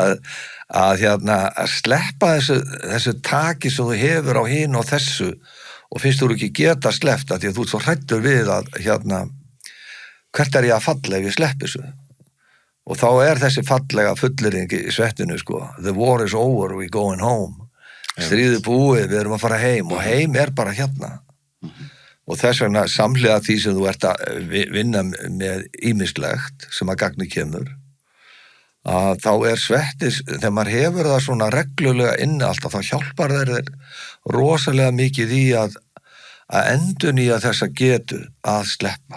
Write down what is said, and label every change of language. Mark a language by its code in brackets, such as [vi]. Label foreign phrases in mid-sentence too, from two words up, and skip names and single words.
[is] að sleppa þessu taki sem þú hefur á hinn og þessu og finnst þú ekki geta sleppt að því að þú svo hrættur við að hvert ég að falla ef ég sleppi þessu og þá þessi fallega fullyrðing í svettinu [en] the war is over, we going home [is] stríðið búið, við erum að fara heim og heim bara og þess vegna samhliða því sem þú ert að vinna með ýmislegt sem að gagni kemur að þá svettið, þegar maður hefur það svona reglulega inni alltaf, þá hjálpar þeir rosalega mikið í að endurnýja þessa getu að sleppa.